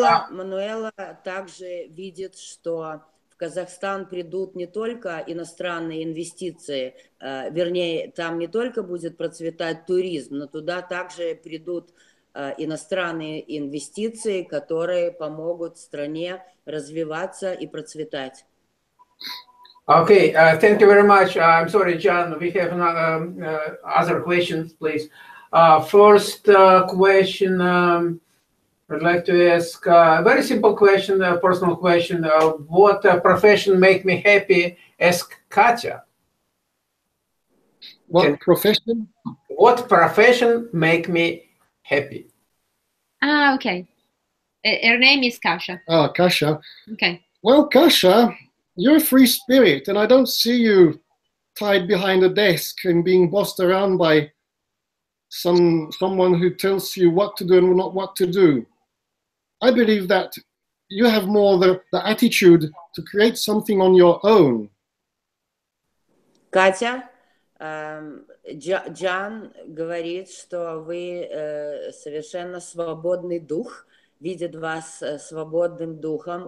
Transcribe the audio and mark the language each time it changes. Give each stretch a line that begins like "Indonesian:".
Russian: Мануэла также видит, что в Казахстан придут не только иностранные инвестиции, вернее, там не только будет процветать туризм, но туда также придут иностранные инвестиции, которые помогут стране развиваться и процветать.
English: Okay, thank you very much. I'm sorry, Gian, we have other questions, please. First question, I'd like to ask a very simple question, a personal question. What profession make me happy? Ask Katya. What profession? What profession make me happy? Okay. Her name is Kasha. Ah, Kasha. Okay. Well, Kasha, you're a free spirit, and I don't see you tied behind a desk and being bossed around by someone who tells you what to do and not what to do. I believe that you have more the attitude to create something on your own.
Russian: Катя, Джан говорит, что вы совершенно свободный дух, видит вас свободным духом.